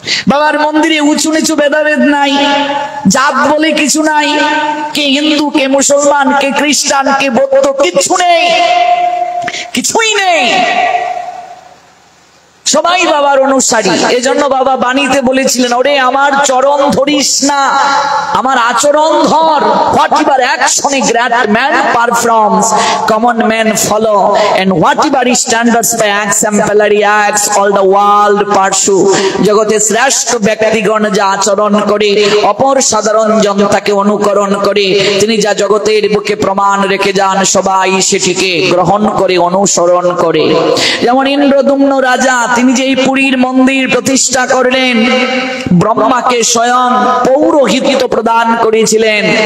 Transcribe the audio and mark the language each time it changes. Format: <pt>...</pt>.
<bn>বাবার মন্দিরে উঁচু নিচু ভেদাভেদ নাই, জাত বলে কিছু নাই, কে হিন্দু কে মুসলমান কে খ্রিস্টান কে বৌদ্ধ, কিছু নেই, কিছুই নেই, সবাই বাবার অনুসারী। এজন্য বাবা বাণীতে বলেছিলেন, ওরে আমার চরণ ধরিস না, আমার আচরণ ধর।</bn> <en>Whatever action a great man performs, common men follow, and whatever he standards by exemplary acts, all the world pursue.</en> <bn>জগতে শ্রেষ্ঠ ব্যক্তিগণ যা আচরণ করে, অপর সাধারণ জন তাকে অনুকরণ করে। তিনি যা জগতের বুকে প্রমাণ রেখে যান, সবাই সেটিকে গ্রহণ করে, অনুসরণ করে। যেমন ইন্দ্রদুম্ন রাজা, তিনি যে পুরীর মন্দির প্রতিষ্ঠা করলেন, ব্রহ্মাকে স্বয়ং পৌরোহিত্য প্রদান করেছিলেন।</bn>